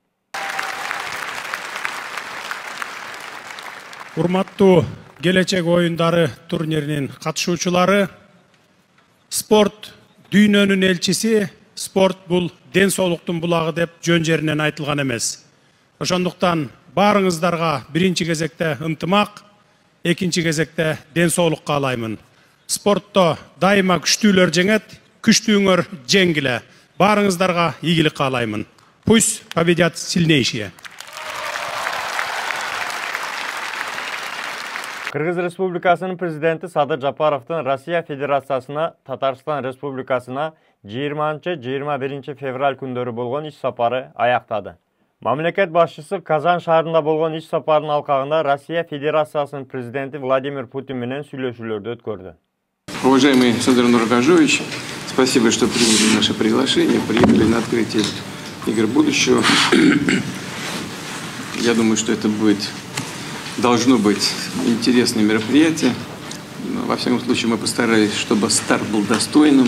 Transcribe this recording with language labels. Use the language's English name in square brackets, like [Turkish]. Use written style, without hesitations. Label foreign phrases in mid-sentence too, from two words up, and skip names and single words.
[Kyrgyz] Урматтуу келечек оюндары турниринин катышуучулары, спорт дүйнөнүн элчиси, спорт бул ден соолуктун булагы деп жөн жеринен айтылган эмес. Ошондуктан баарыңыздарга биринчи кезекте ынтымак, экинчи кезекте ден соолук каалаймын. Спортто дайыма күчтүүлөр жеңет, күчтүүңөр жеңгиле. Баарыңыздарга ийгилик каалаймын. [Russian] Пусть победят сильнейшие. [Kyrgyz] Кыргыз Республикасынын президенти Садыр Жапаровдун Россия Федерациясына, Татарстан Республикасына 20-21 февраль күндөрү болгон иш сапары аяктады. Мамлекет башчысы Казан шаарында болгон иш сапарынын алкагында Россия Федерациясынын президенти Владимир Путин менен сүйлөшүүлөрдү өткөрдү. [Russian] Уважаемый Садыр Нургажович, спасибо, что приняли наше приглашение, приехали на открытие игр будущего. Я думаю, что это должно быть интересное мероприятие. Во всяком случае, мы постарались, чтобы старт был достойным.